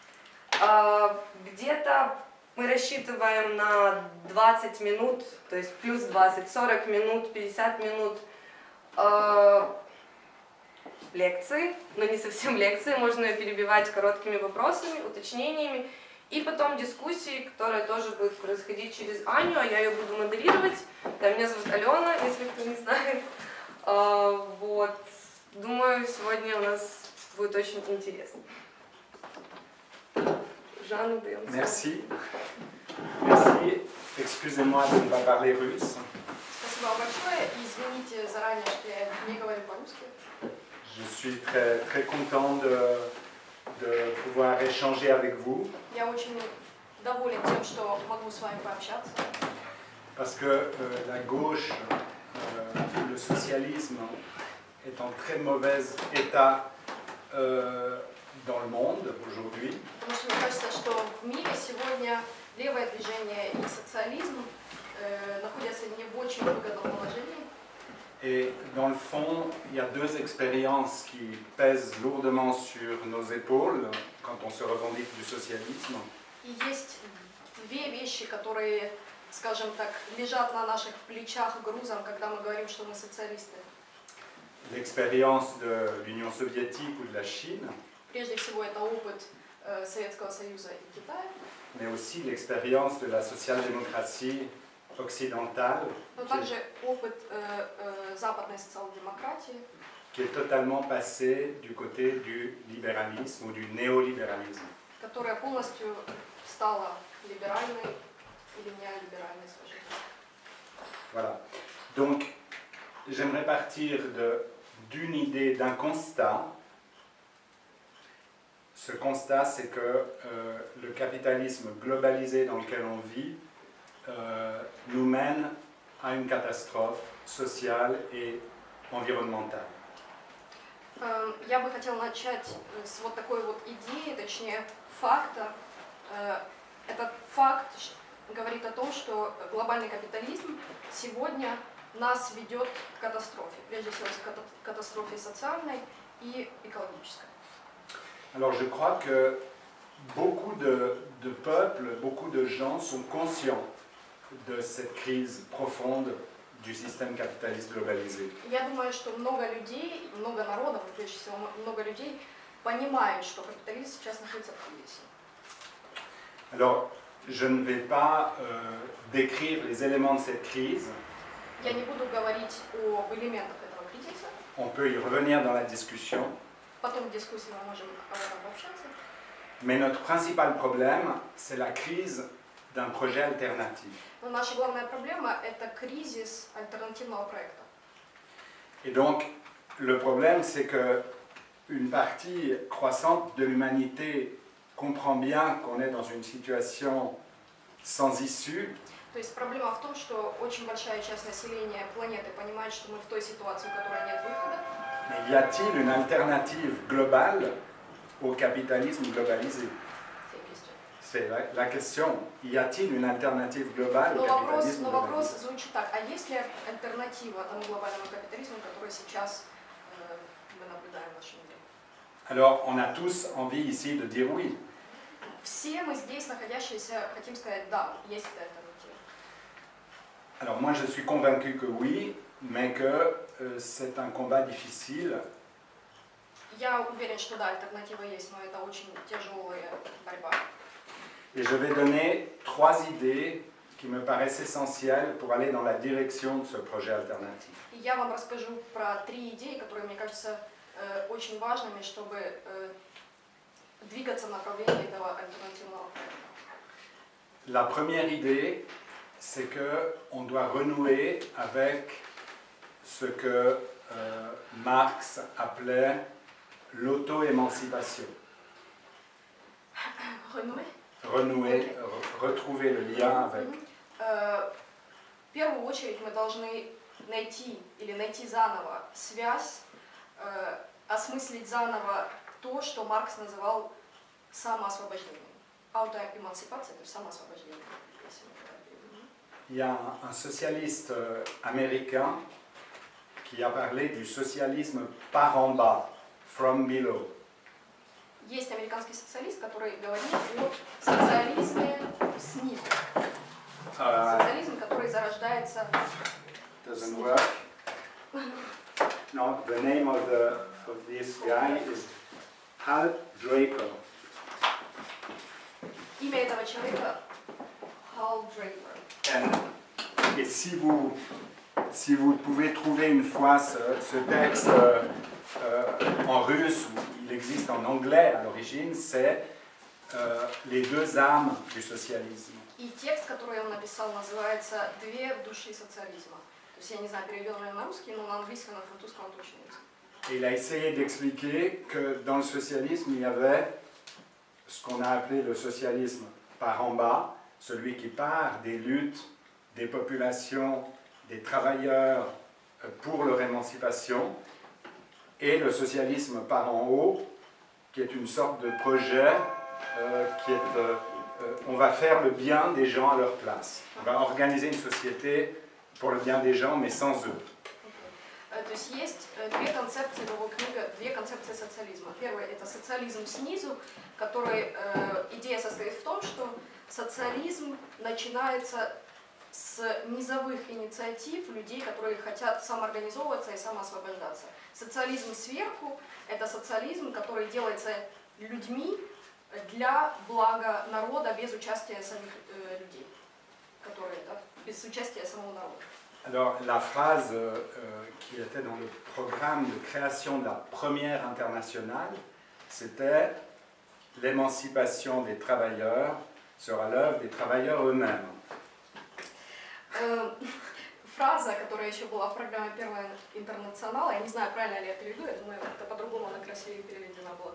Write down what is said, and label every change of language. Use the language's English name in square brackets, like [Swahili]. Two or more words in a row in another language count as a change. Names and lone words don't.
[Russian] Где-то мы рассчитываем на 20 минут, то есть плюс 20, 40 минут, 50 минут лекции, но не совсем лекции, можно ее перебивать короткими вопросами, уточнениями, и потом дискуссии, которая тоже будет происходить через Аню, а я ее буду модерировать. Да, меня зовут Алена, если кто не знает. Думаю, сегодня у нас будет очень интересно. Жанну даем слово. [French] Merci. Merci. Excusez-moi de ne pas parler russe. [Russian] Спасибо большое, и извините заранее, что я не говорю по-русски. [French] Je suis très content de pouvoir échanger avec vous. [Russian] Я очень доволен тем, что могу с вами пообщаться. [French] Parce que la gauche, le socialisme est en très mauvais état dans le monde aujourd'hui. [Russian] Потому что мне кажется, что в мире сегодня левое движение и социализм находятся не в очень выгодном положении. [French] Et dans le fond, il y a deux expériences qui pèsent lourdement sur nos épaules quand on se revendique du socialisme. [Russian] И есть две вещи, которые, скажем так, лежат на наших плечах грузом, когда мы говорим, что мы социалисты. [French] L'expérience de l'Union soviétique ou de la Chine, [Russian] Прежде всего, это опыт Советского Союза и Китая, [French] mais aussi l'expérience de la social-démocratie occidentale, [Russian] но также опыт западной социал-демократии, [French] qui est totalement passée du côté du libéralisme ou du néolibéralisme. [Russian] которая полностью стала либеральной или неолиберальной, скажем так. [French] Voilà. Donc, j'aimerais partir d'une idée, d'un constat. Ce constat, c'est que le capitalisme globalisé dans lequel on vit nous mène à une catastrophe sociale et environnementale. [Russian] Я бы хотела начать с вот такой вот идеи, точнее факта. Этот факт говорит о том, что глобальный капитализм сегодня нас ведет к катастрофе, прежде всего к катастрофе социальной и экологической. [French] Alors je crois que beaucoup de peuples, beaucoup de gens sont conscients de cette crise profonde du système capitaliste globalisé. [Russian] Я думаю, что много людей, много народов, прежде всего много людей понимают, что капитализм сейчас находится в кризисе. [French] Alors, je ne vais pas décrire les éléments de cette crise. [Russian] Я не буду говорить об элементах этого кризиса. [French] On peut y revenir dans la discussion. [Russian] Потом в дискуссии мы можем об этом пообщаться. [French] Mais notre principal problème, c'est la crise d'un projet alternatif. [Russian] Но наша главная проблема – это кризис альтернативного проекта. [French] Et donc, le problème, c'est que une partie croissante de l'humanité comprend bien qu'on est dans une situation sans issue. [Russian] То есть проблема в том, что очень большая часть населения планеты понимает, что мы в той ситуации, у которой нет выхода. [French] Mais y a-t-il une alternative globale au capitalisme globalisé? C'est la question. Y a-t-il une alternative globale au capitalisme [Russian] Но [French] globalisé? [Russian] вопрос звучит так: а есть ли альтернатива тому глобальному капитализму, который сейчас мы наблюдаем в нашем мире? [French] Alors, on a tous envie ici de dire oui. [Russian] Все мы здесь находящиеся хотим сказать да, есть эта альтернатива. [French] Alors moi je suis convaincu que oui, mais que c'est un combat difficile. [Russian] Я уверен, что да, альтернатива есть, но это очень тяжелая борьба. [French] Et je vais donner trois idées qui me paraissent essentielles pour aller dans la direction de ce projet alternatif. [Russian] И я вам расскажу про три идеи, которые мне кажутся очень важными, чтобы двигаться в направлении этого альтернативного проекта. [French] La première idée, c'est qu'on doit renouer avec ce que Marx appelait l'auto-émancipation. Renouer, retrouver le lien avec. [Russian] В первую очередь мы должны найти заново связь, осмыслить заново то, что Маркс называл самоосвобождением. Аутоэмансипация, то есть самоосвобождение. [French] Il y a un socialiste américain qui a parlé du socialisme par en bas, [English] from below. [Russian] Есть американский социалист, который говорит о социализме снизу. Социализм, который зарождается [English] Doesn't work. No, the name of this guy is Hal Draper. [Russian] Имя этого человека Hal Draper. [French] Et si vous pouvez trouver une fois ce texte en russe, ou il existe en anglais à l'origine, c'est les deux âmes du socialisme. [Russian] И текст, который он написал, называется «Две души социализма». То есть я не знаю, переведен ли на русский, но на английском, на французском он точно есть. [French] Et il a essayé d'expliquer que dans le socialisme, il y avait ce qu'on a appelé le socialisme par en bas, celui qui part des luttes des populations, des travailleurs pour leur émancipation, et le socialisme par en haut, qui est une sorte de projet qui est on va faire le bien des gens à leur place. On va organiser une société pour le bien des gens, mais sans eux. [Russian] То есть есть две концепции в его книге, две концепции социализма. Первое – это социализм снизу, который идея состоит в том, что социализм начинается с низовых инициатив людей, которые хотят самоорганизовываться и самоосвобождаться. Социализм сверху – это социализм, который делается людьми для блага народа без участия самих людей, которые, да, без участия самого народа. [French] Alors, la phrase qui était dans le programme de création de la première internationale, c'était « L'émancipation des travailleurs sera l'œuvre des travailleurs eux-mêmes ». [Russian] Фраза, которая еще была в программе Первого интернационала, я не знаю, правильно ли я переведу, я думаю, это по-другому она красивее переведена была.